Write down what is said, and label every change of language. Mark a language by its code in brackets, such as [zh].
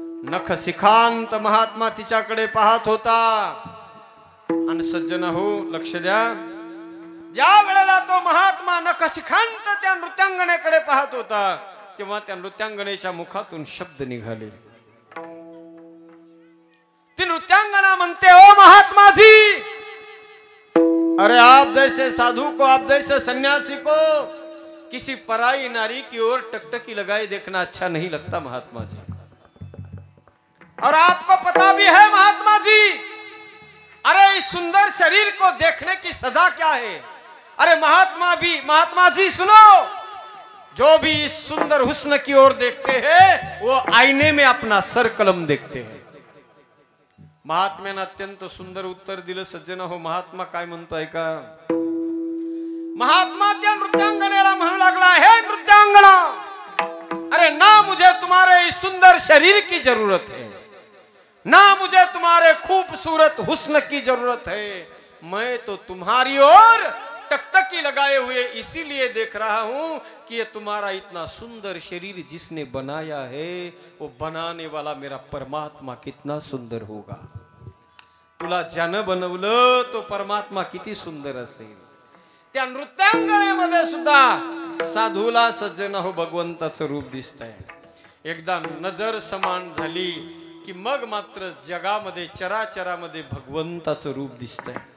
[mr] नख शिखांत महात्मा तिच्याकडे पाहत होता. आणि सज्जन हो, लक्ष द्या, ज्या वेळेला तो महात्मा नख शिखांत त्या नृत्यांगनेकडे पाहत होता, तेव्हा त्या नृत्यांगनेच्या मुखातून शब्द निघाले. ती नृत्यांगना म्हणते, [hi] ओ महात्मा जी, अरे आप जैसे साधु को, आप जैसे सन्यासी को किसी पराई नारी की ओर टकटकी लगाए देखना अच्छा नहीं लगता महात्मा जी. और आपको पता भी है महात्मा जी, अरे इस सुंदर शरीर को देखने की सजा क्या है. अरे महात्मा जी सुनो, जो भी इस सुंदर हुस्न की ओर देखते हैं वो आईने में अपना सर कलम देखते हैं. [mr] महात्म्यानं अत्यंत सुंदर उत्तर दिलं. सज्जन हो, महात्मा काय म्हणतोय का? महात्मा त्या नृत्यांगनेला म्हणू लागला, [hi] हे नृत्यांगना, अरे ना मुझे तुम्हारे इस सुंदर शरीर की जरूरत है, ना मुझे तुम्हारे खूबसूरत हुस्न की जरूरत है. मैं तो तुम्हारी ओर टकटकी लगाए हुए इसीलिए देख रहा हूं कि ये तुम्हारा इतना सुंदर शरीर जिसने बनाया है, वो बनाने वाला मेरा परमात्मा कितना सुंदर होगा. [mr] तुला ज्यानं बनवलं तो परमात्मा किती सुंदर असेल. त्या नृत्यांगनेमध्ये सुद्धा साधूला, सज्जन हो, भगवंताचं रूप दिसतंय. एकदा नजर समान झाली की मग मात्र जगामध्ये, चराचरामध्ये भगवंताचं रूप दिसतंय.